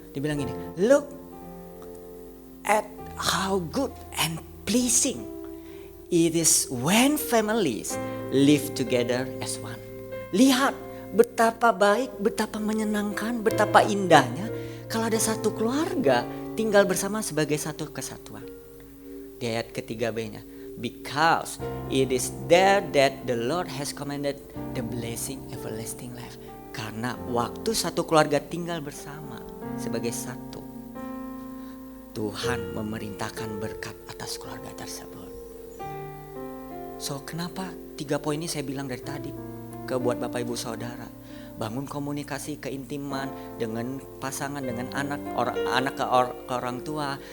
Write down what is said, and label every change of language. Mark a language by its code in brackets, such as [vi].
[id] Dibilang gini, [en] look at how good and pleasing it is when families live together as one. [id] Lihat betapa baik, betapa menyenangkan, betapa indahnya kalau ada satu keluarga tinggal bersama sebagai satu kesatuan. Di ayat ketiga B-nya, [en] because it is there that the Lord has commanded the blessing everlasting life. [id] Karena waktu satu keluarga tinggal bersama sebagai satu, Tuhan memerintahkan berkat atas keluarga tersebut. So kenapa 3 poin ini saya bilang dari tadi ke buat Bapak Ibu Saudara. Bangun komunikasi keintiman dengan pasangan, dengan anak ke orang tua.